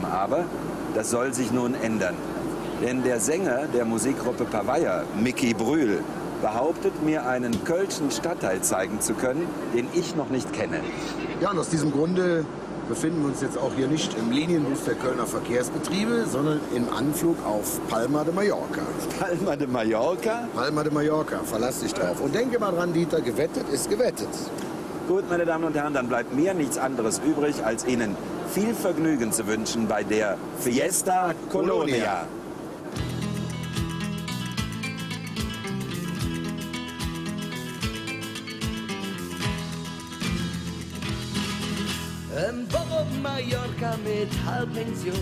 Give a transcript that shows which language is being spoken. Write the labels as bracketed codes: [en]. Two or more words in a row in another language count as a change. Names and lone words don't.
[de] Aber das soll sich nun ändern. Denn der Sänger der Musikgruppe Pavaya, Mickey Brühl, behauptet, mir einen kölschen Stadtteil zeigen zu können, den ich noch nicht kenne. Ja, und aus diesem Grunde befinden wir uns jetzt auch hier nicht im Linienbus der Kölner Verkehrsbetriebe, sondern im Anflug auf Palma de Mallorca. Palma de Mallorca? Palma de Mallorca, verlass dich drauf. Und denke mal dran, Dieter, gewettet ist gewettet. Gut, meine Damen und Herren, dann bleibt mir nichts anderes übrig, als Ihnen viel Vergnügen zu wünschen bei der Fiesta Colonia. Warum Mallorca mit Halbpension?